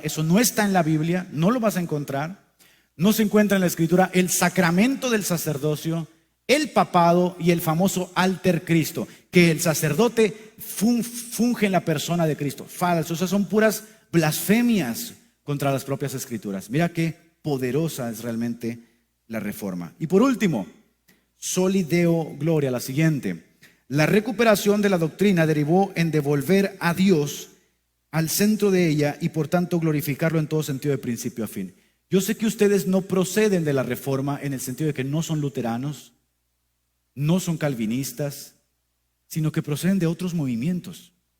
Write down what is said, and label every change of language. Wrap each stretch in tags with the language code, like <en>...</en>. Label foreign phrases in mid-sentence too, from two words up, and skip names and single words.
<es>Eso no está en la Biblia, no lo vas a encontrar. No se encuentra en la Escritura el sacramento del sacerdocio, el papado y el famoso</es> <la>alter Cristo,</la> <es>que el sacerdote funge en la persona de Cristo. Falso, esas son puras blasfemias contra las propias Escrituras. Mira qué poderosa es realmente la reforma. Y por último,</es> <la>soli Deo gloria,</la> <es>la siguiente. La recuperación de la doctrina derivó en devolver a Dios al centro de ella y por tanto glorificarlo en todo sentido de principio a fin. Yo sé que ustedes no proceden de la reforma en el sentido de que no son luteranos, no son calvinistas, sino que proceden de otros movimientos.</es>